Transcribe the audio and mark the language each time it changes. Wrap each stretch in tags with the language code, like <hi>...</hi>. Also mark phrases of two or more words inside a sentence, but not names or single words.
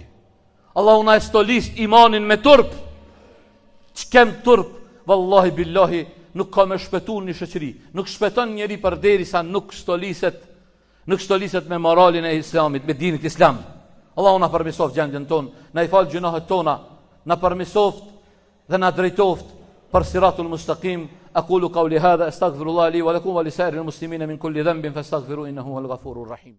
<sq>Allahu na stolist imanin me turp. Ç'kem turp,</sq> <ar>والله بالله</ar> <sq>nuk ka më shpëtuar një shoqëri. Nuk shpëton njeri përderisa nuk stoliset me moralin e Islamit, me dinit Islam. Allahu na përmirësoft gjendjen ton, na I fal gjunahet tona, na përmirësoft dhe na drejtoft për</sq> <ar>صراط المستقيم. أقول قولي هذا أستغفر الله لي ولكم ولسائر المسلمين من كل ذنب فاستغفروا إنه هو الغفور الرحيم.</ar>